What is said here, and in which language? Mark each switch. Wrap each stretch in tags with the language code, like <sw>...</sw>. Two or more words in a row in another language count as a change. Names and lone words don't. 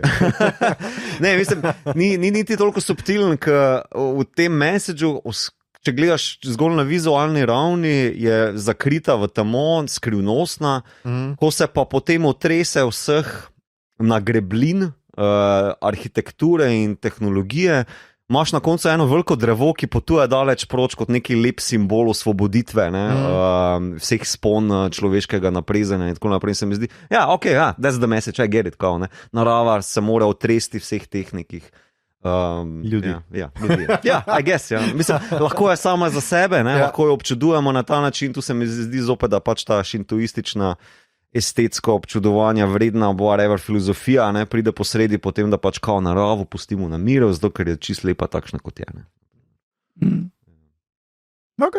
<sl>Ne, mislim, ni niti toliko subtilen, ker v tem messageu, če gledaš zgolj na vizualni ravni, je zakrita v temo, skrivnostna, ko se pa potem otrese vseh nagreblin, arhitekture in tehnologije, imaš na koncu eno veliko drevo, ki potuje daleč proč kot neki lep simbol osvoboditve, vseh spon človeškega naprezenja in tako naprej. Se mi zdi,</sl> <en>that's the message, I get it,</en> <sl>kao, ne. Narava se mora otresti vseh teh nekih ljudi. Ljudi.</sl> <en>I guess,</en> <sl>Mislim, lahko je sama za sebe, ne? Lahko jo občudujemo na ta način, tu se mi zdi zopet, da pač ta šintoistična estetsko občudovanja vredna whatever filozofija, ne, pride posredi potem, da pač kao naravo pustimo na miru, zato ker je čisto lepa takšna, kot je. Okay.</sl>